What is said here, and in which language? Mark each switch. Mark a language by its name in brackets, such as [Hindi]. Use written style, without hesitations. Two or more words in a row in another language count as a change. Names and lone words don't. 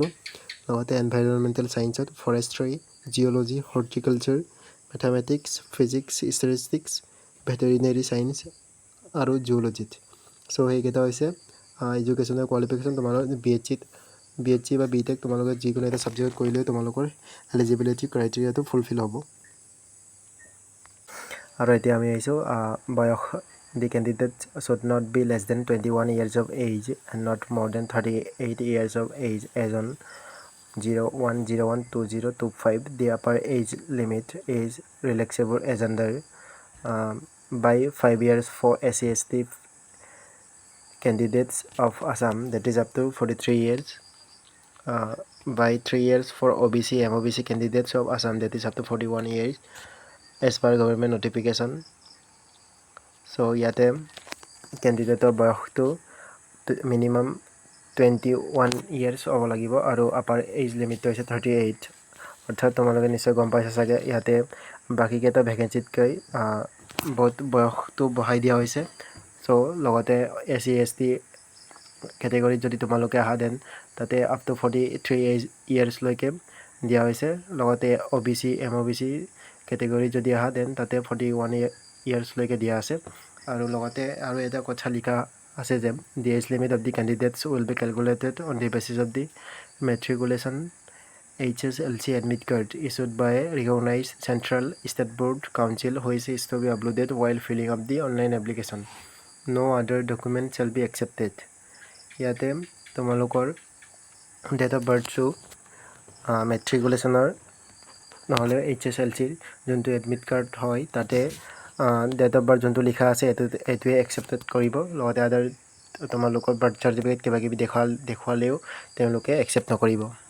[Assamese] লগতে [English] environmental science [Assamese] ফৰেষ্ট্ৰি, জিঅ'লজি, হৰ্টিকালচাৰ, মেথামেটিক্স, ফিজিক্স, ষ্টেটিষ্টিক্স, [English] veterinary science [Assamese] আৰু জুলজিত সো সেইকেইটা হৈছে [English] educational qualification. [Assamese] তোমালোকৰ BHC বা BTech তোমালোকে যিকোনো এটা ছাবজেক্ট কৰিলে তোমালোকৰ [English] eligibility criteria fulfil [Assamese] হ'ব। আৰু এতিয়া আমি আহিছোঁ বয়স। [English] The candidate should not be less than 21 years of age and not more than 38 years of age as on 01/01/2025. The upper age limit is relaxable as under by 5 years for SC/ST candidates of Assam, that is up to 43 years. By 3 years for OBC MOBC candidates of Assam, that is up to 41 years as per government notification. [Assamese] So ইয়াতে কেণ্ডিডেটৰ বয়সটো মিনিমাম 21 years হ'ব লাগিব আৰু [English] upper age limit [Assamese] হৈছে 38। অৰ্থাৎ তোমালোকে নিশ্চয় গম পাইছা চাগে ইয়াতে বাকীকেইটা ভেকেঞ্চিতকৈ বহুত বয়সটো বঢ়াই দিয়া হৈছে। চ' লগতে SC/ST কেটেগৰীত যদি তোমালোকে আহা দেন তাতে [English] up to 43 years [Assamese] লৈকে দিয়া হৈছে। লগতে OBC MOBC কেটেগৰীত যদি আহা দেন তাতে 41 yearsলৈকে দিয়া আছে। আৰু লগতে আৰু এটা কথা লিখা আছে যে [English] the age limit of the candidates will be calculated on the basis of the matriculation HSLC admit card issued by a recognized central state board council which is to be uploaded while filling up the online application. No other document shall be accepted. [Assamese] ইয়াতে তোমালোকৰ [English] date of birth [Assamese] মেট্ৰিকুলেশ্যনৰ নহ'লে HSLCৰ যোনটো এডমিট কাৰ্ড হয় তাতে [English] date of birth [Assamese] যোনটো লিখা আছে এইটোৱে একচেপ্টেড কৰিব। লগতে আদাৰ তোমালোকৰ [English] birth certificate [Assamese] কিবাকিবি দেখুৱালেও তেওঁলোকে একচেপ্ট নকৰিব।